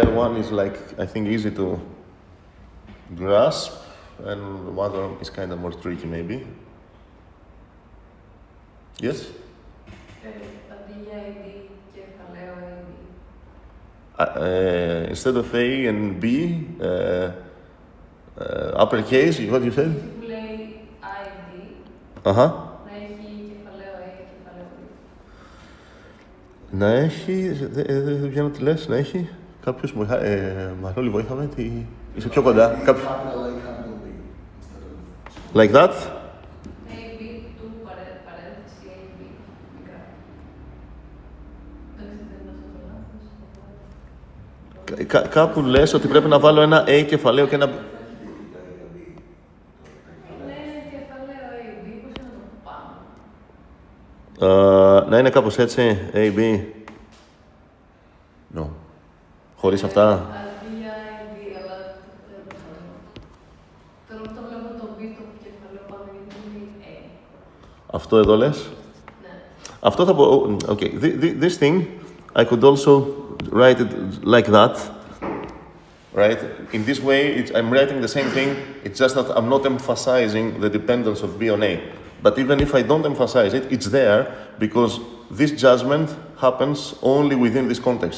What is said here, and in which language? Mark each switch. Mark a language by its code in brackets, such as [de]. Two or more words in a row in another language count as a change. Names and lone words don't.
[en] One is I think easy to grasp, and the other is kind of more tricky maybe. Yes? Instead of A and B, uppercase, what you said? [el] Να έχει, δεν βγαίνω τι λες, να έχει κάποιος Μανώλη βοήθα με, είσαι πιο κοντά. [en] Like that? [el] Κάπου λες ότι πρέπει να βάλω ένα A κεφαλαίο και ένα... να είναι κάπως έτσι, A, B. No. Χωρίς αυτά. Αυτό εδώ λες. Αυτό θα πω... [en] Okay, this thing, I could also write it like that. Right? In this way, I'm writing the same thing. It's just that I'm not emphasizing the dependence of B on A. But even if I don't emphasize it, it's there because this judgment happens only within this context.